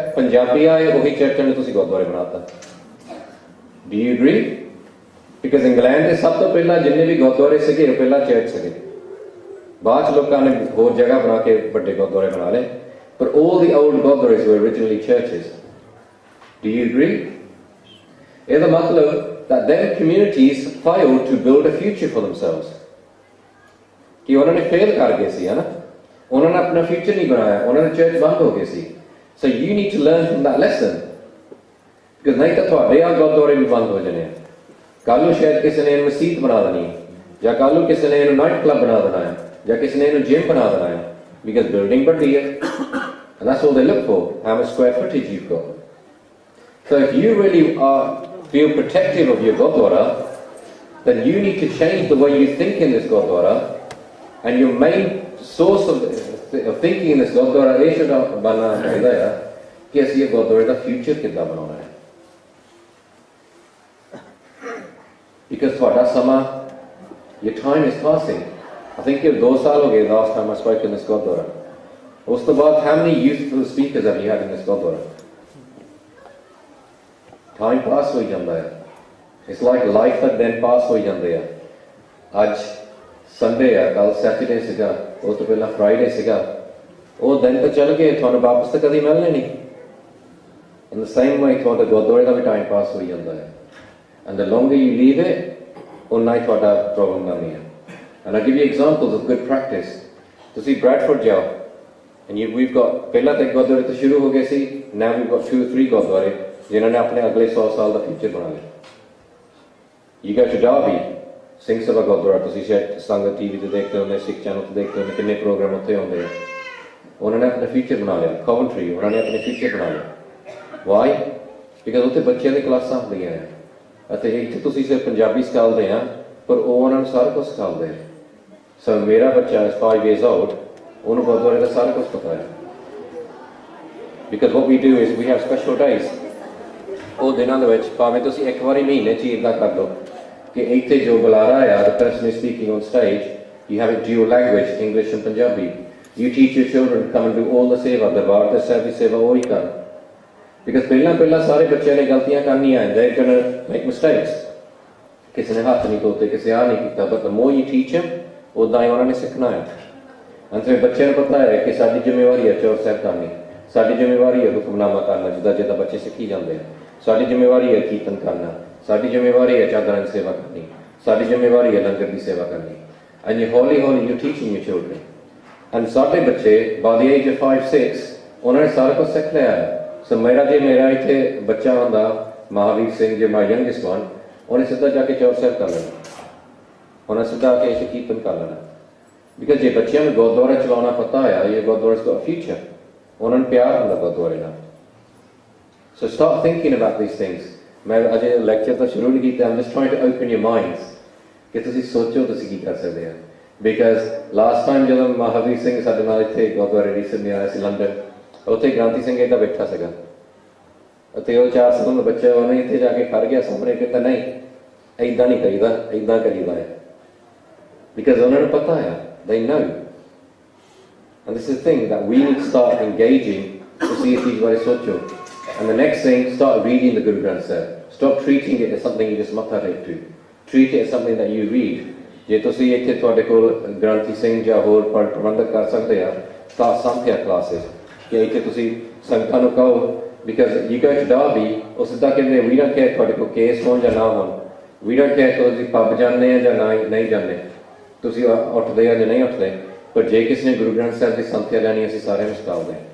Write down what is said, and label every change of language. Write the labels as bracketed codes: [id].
[pa] ਪੰਜਾਬੀ ਆਏ, ਉਹੀ ਚਰਚਾਂ ਨੂੰ ਤੁਸੀਂ ਗੁਰਦੁਆਰੇ ਬਣਾਤਾ। [en] Do you agree? [pa] Because England ਦੇ ਸਭ ਤੋਂ ਪਹਿਲਾਂ ਜਿੰਨੇ ਵੀ ਗੁਰਦੁਆਰੇ ਸੀਗੇ ਉਹ ਪਹਿਲਾਂ ਚਰਚ ਸੀਗੇ, ਬਾਅਦ ਚ ਲੋਕਾਂ ਨੇ ਹੋਰ ਜਗ੍ਹਾ ਬਣਾ ਕੇ ਵੱਡੇ ਗੁਰਦੁਆਰੇ ਬਣਾ ਲਏ, ਪਰ [en] all the old Gurdwaras were originally churches. Do you agree? [pa] ਇਹਦਾ ਮਤਲਬ [en] that then communities failed to build a future for themselves. [pa] ਕਿ ਉਹਨਾਂ ਨੇ ਫੇਲ ਕਰ ਗਏ ਸੀ, ਹੈ ਨਾ? ਉਹਨਾਂ ਨੇ ਆਪਣਾ ਫਿਊਚਰ ਨਹੀਂ ਬਣਾਇਆ, ਉਹਨਾਂ ਦੇ ਚਰਚ ਬੰਦ ਹੋ ਗਏ ਸੀ। [en] So you need to learn from that lesson. [pa] Because ਨਹੀਂ ਤਾਂ ਤੁਹਾਡੇ ਆ ਗੁਰਦੁਆਰੇ ਵੀ ਬੰਦ ਹੋ ਜਾਣੇ ਆ। ਕੱਲ੍ਹ ਨੂੰ ਸ਼ਾਇਦ ਕਿਸੇ ਨੇ ਮਸਜਿਦ ਬਣਾ ਦੇਣੀ ਹੈ, ਜਾਂ ਕੱਲ੍ਹ ਨੂੰ ਕਿਸੇ ਨੇ ਇਹਨੂੰ ਨਾਈਟ ਕਲੱਬ ਬਣਾ ਦੇਣਾ ਹੈ, ਜਾਂ ਕਿਸੇ ਨੇ ਇਹਨੂੰ ਜਿਮ ਬਣਾ ਦੇਣਾ ਹੈ, [en] because building [pa] ਵੱਡੀ ਹੈ। [en] And that's all they look for, how much square footage you've got. So if you really feel protective of your Gurdwara, then you need to change the way you think in this Gurdwara, and your main source of thinking in this Gurdwara ਇਹ should [pa] ਬਣਨਾ ਚਾਹੀਦਾ ਹੈ ਕਿ ਅਸੀਂ ਇਹ ਗੁਰਦੁਆਰੇ ਦਾ future ਕਿੱਦਾਂ ਬਣਾਉਣਾ ਹੈ। [en] Because [pa] ਤੁਹਾਡਾ ਸਮਾਂ, [en] your time is passing. I think it was 2 [pa] ਸਾਲ ਹੋ ਗਏ [en] last time I spoke in this Gurdwara. [pa] ਉਸ ਤੋਂ ਬਾਅਦ [en] how many youthful speakers have you had in this Gurdwara? [pa] Time pass ਹੋਈ ਜਾਂਦਾ ਹੈ। [en] It's like life that then pass ਹੋਈ ਜਾਂਦੇ ਆ। [pa] ਅੱਜ ਸੰਡੇ ਆ, ਕੱਲ ਸੈਟਰਡੇ ਸੀਗਾ, ਉਹ ਤੋਂ ਪਹਿਲਾਂ ਫਰਾਈਡੇ ਸੀਗਾ, ਉਹ ਦਿਨ ਤਾਂ ਚੱਲ ਗਏ, ਤੁਹਾਨੂੰ ਵਾਪਸ ਤਾਂ ਕਦੀ ਮਿਲਣੇ ਨਹੀਂ। [en] In the same way [pa] ਤੁਹਾਡਾ ਗੁਰਦੁਆਰੇ ਦਾ ਵੀ ਟਾਈਮ ਪਾਸ ਹੋਈ ਜਾਂਦਾ ਹੈ। [en] And the longer you leave it, [pa] ਉਨਾ ਹੀ ਤੁਹਾਡਾ ਪ੍ਰੋਬਲਮ ਬਣਨੀ ਹੈ। [en] And I'll give you examples of good practice. [pa] ਤੁਸੀਂ ਬ੍ਰੈਡਫੋਰਡ ਜਾਓ, [en] and we've got, [pa] ਪਹਿਲਾਂ ਤਾਂ ਗੁਰਦੁਆਰੇ ਤੋਂ ਸ਼ੁਰੂ ਹੋ ਗਏ ਸੀ, [en] now we've got 2 or 3 [pa] ਗੁਰਦੁਆਰੇ ਜਿਨ੍ਹਾਂ ਨੇ ਆਪਣੇ ਅਗਲੇ 100 ਸਾਲ ਦਾ ਫਿਊਚਰ ਬਣਾ ਲਿਆ। You go to Derby, Singh Sabha Gurdwara, ਤੁਸੀਂ ਸ਼ਾਇਦ ਸੰਗਤ ਟੀਵੀ ਤੇ ਦੇਖਦੇ ਹੁੰਦੇ, ਸਿੱਖ ਚੈਨਲ ਤੇ ਦੇਖਦੇ ਹੁੰਦੇ, ਕਿੰਨੇ ਪ੍ਰੋਗਰਾਮ ਉੱਥੇ ਹੁੰਦੇ ਆ। ਉਹਨਾਂ ਨੇ ਆਪਣਾ ਫਿਊਚਰ ਬਣਾ ਲਿਆ। Coventry, ਉਹਨਾਂ ਨੇ ਆਪਣੇ ਫਿਊਚਰ ਬਣਾ ਲਿਆ। [en] Why? [pa] ਬਿਕਾਜ਼ ਉੱਥੇ ਬੱਚਿਆਂ ਦੀ ਕਲਾਸਾਂ ਹੁੰਦੀਆਂ ਆ, ਅਤੇ ਇੱਥੇ ਤੁਸੀਂ ਸਿਰਫ ਪੰਜਾਬੀ ਸਿਖਾਉਂਦੇ ਆ, ਪਰ ਉਹ ਉਹਨਾਂ ਨੂੰ ਸਾਰਾ ਕੁਝ ਸਿਖਾਉਂਦੇ ਆ। ਸੋ ਮੇਰਾ ਬੱਚਾ [en] is 5 years old, [pa] ਉਹਨੂੰ ਗੁਰਦੁਆਰੇ ਦਾ ਸਾਰਾ ਕੁਝ ਪਤਾ ਹੈ। [en] Because what we do is we have special days. [pa] ਉਹ ਦਿਨਾਂ ਦੇ ਵਿੱਚ ਭਾਵੇਂ ਤੁਸੀਂ ਇੱਕ ਵਾਰੀ ਮਹੀਨੇ 'ਚ ਇੱਦਾਂ ਕਰ ਲਓ ਕਿ ਇੱਥੇ ਜੋ ਬੁਲਾਰਾ ਆ, [en] the person is speaking on stage, you have it dual language, English and Punjabi. You teach your children to come and do all the seva, [pa] ਦਰਬਾਰ ਤੇ ਸਾਹਿਬ ਦੀ ਸੇਵਾ ਉਹ ਹੀ ਕਰਨ। Because ਪਹਿਲਾਂ ਸਾਰੇ ਬੱਚਿਆਂ ਨੇ ਗਲਤੀਆਂ ਕਰਨੀਆਂ, [en] they're going to make mistakes. [pa] ਕਿਸੇ ਨੇ ਹੱਥ ਨਹੀਂ ਧੋਤੇ, ਕਿਸੇ ਆ ਨਹੀਂ ਕੀਤਾ, [en] but the more you teach them, [pa] ਉੱਦਾਂ ਹੀ ਉਹਨਾਂ ਨੇ ਸਿੱਖਣਾ ਹੈ। ਅੰਤ ਵਿੱਚ ਬੱਚਿਆਂ ਨੂੰ ਪਤਾ ਹੈ ਕਿ ਸਾਡੀ ਜ਼ਿੰਮੇਵਾਰੀ ਹੈ ਚੌਰ ਸਾਹਿਬ ਕਰਨੀ, ਸਾਡੀ ਜ਼ਿੰਮੇਵਾਰੀ ਹੈ ਹੁਕਮਨਾਮਾ ਕਰਨਾ, ਜਿੱਦਾਂ ਬੱਚੇ ਸਿੱਖੀ ਜਾਂਦੇ ਆ। ਸਾਡੀ ਜ਼ਿੰਮੇਵਾਰੀ ਹੈ ਕੀਰਤਨ ਕਰਨਾ, ਸਾਡੀ ਜ਼ਿੰਮੇਵਾਰੀ ਹੈ ਚਾਦਰਾਂ ਦੀ ਸੇਵਾ ਕਰਨੀ, ਸਾਡੀ ਜ਼ਿੰਮੇਵਾਰੀ ਹੈ ਲੰਗਰ ਦੀ ਸੇਵਾ ਕਰਨੀ। [en] And you hੌਲੀ you're teaching your children. [pa] And ਸਾਡੇ ਬੱਚੇ [en] by the age of [pa] 5-6 ਉਹਨਾਂ ਨੇ ਸਾਰਾ ਕੁਝ ਸਿੱਖ ਲਿਆ ਹੈ। ਸੋ ਮੇਰਾ ਇੱਥੇ ਬੱਚਾ ਹੁੰਦਾ ਮਹਾਵੀਰ ਸਿੰਘ, ਜੇ [en] my youngest one, [pa] ਉਹਨੇ ਸਿੱਧਾ ਜਾ ਕੇ ਚੌਰ ਸਾਹਿਬ ਕਰ ਲੈਣਾ, ਉਹਨੇ ਸਿੱਧਾ ਆ ਕੇ ਇੱਥੇ ਕੀਰਤਨ ਕਰ ਲੈਣਾ। ਬਿਕਾਜ਼ ਜੇ ਬੱਚਿਆਂ ਨੂੰ ਗੁਰਦੁਆਰਾ ਚਲਾਉਣਾ ਪਤਾ ਹੋਇਆ, ਇਹ ਗੁਰਦੁਆਰਾ ਦਾ ਫਿਊਚਰ, ਉਹਨਾਂ ਨੂੰ ਪਿਆਰ ਹੁੰਦਾ ਗੁਰਦੁਆਰੇ ਨਾਲ। [en] So start thinking about these things. [pa] ਮੈਂ ਅਜੇ ਲੈਕਚਰ ਤਾਂ ਸ਼ੁਰੂ ਨਹੀਂ ਕੀਤਾ, [en] I'm just trying to open your minds [pa] ਕਿ ਤੁਸੀਂ ਸੋਚੋ ਤੁਸੀਂ ਕੀ ਕਰ ਸਕਦੇ ਆ। ਬਿਕਾਜ਼ ਲਾਸਟ ਟਾਈਮ ਜਦੋਂ ਮਹਾਵੀਰ ਸਿੰਘ ਸਾਡੇ ਨਾਲ ਇੱਥੇ ਗੁਰਦੁਆਰੇ ਰੀਸੈਂਟਲੀ ਆਇਆ ਸੀ ਲੰਡਨ, ਉੱਥੇ ਗ੍ਰਾਂਤੀ ਸਿੰਘ ਇੱਦਾਂ ਬੈਠਾ ਸੀਗਾ, ਅਤੇ ਉਹ 4 ਸਾਲਾਂ ਦਾ ਬੱਚਾ ਉਹਨੇ ਇੱਥੇ ਜਾ ਕੇ ਖੜ ਗਿਆ ਸਾਹਮਣੇ, ਕਹਿੰਦਾ ਨਹੀਂ ਇੱਦਾਂ ਨਹੀਂ ਕਰੀਦਾ, ਇੱਦਾਂ ਕਰੀਦਾ ਹੈ। ਬਿਕਾਜ਼ ਉਹਨਾਂ ਨੂੰ ਪਤਾ ਆ, [en] they know. And this is the thing that we need to start engaging [pa] ਤੁਸੀਂ ਇਸ ਚੀਜ਼ ਬਾਰੇ ਸੋਚੋ। [en] And the next thing, start reading the Guru Granth Sahib. Stop treating it as something you just matha take to. Treat it as something that you read. [pa] ਜੇ ਤੁਸੀਂ ਇੱਥੇ ਤੁਹਾਡੇ ਕੋਲ ਗ੍ਰੰਥੀ ਸਿੰਘ ਜਾਂ ਹੋਰ ਪ੍ਰਬੰਧਕ ਕਰ ਸਕਦੇ ਆ ਤਾਂ ਸੰਥਿਆ ਕਲਾਸਿਸ ਕਿ ਇੱਥੇ ਤੁਸੀਂ ਸੰਗਤਾਂ ਨੂੰ ਕਹੋ [en] because you go to Derby [pa] ਉਹ ਸਿੱਧਾ ਕਹਿੰਦੇ [en] we don't care [pa] ਤੁਹਾਡੇ ਕੋਲ ਕੇਸ ਹੋਣ ਜਾਂ ਨਾ ਹੋਣ we don't care ਤੁਸੀਂ ਪੱਬ ਜਾਂਦੇ ਆ ਜਾਂ ਨਹੀਂ ਜਾਂਦੇ ਤੁਸੀਂ ਉੱਠਦੇ ਆ ਜਾਂ ਨਹੀਂ ਉੱਠਦੇ ਪਰ ਜੇ ਕਿਸੇ ਨੇ ਗੁਰੂ ਗ੍ਰੰਥ ਸਾਹਿਬ ਦੀ ਸੰਥਿਆ ਲੈਣੀ ਅਸੀਂ ਸਾਰਿਆਂ ਨੂੰ ਸਿਖਾਉਂਦੇ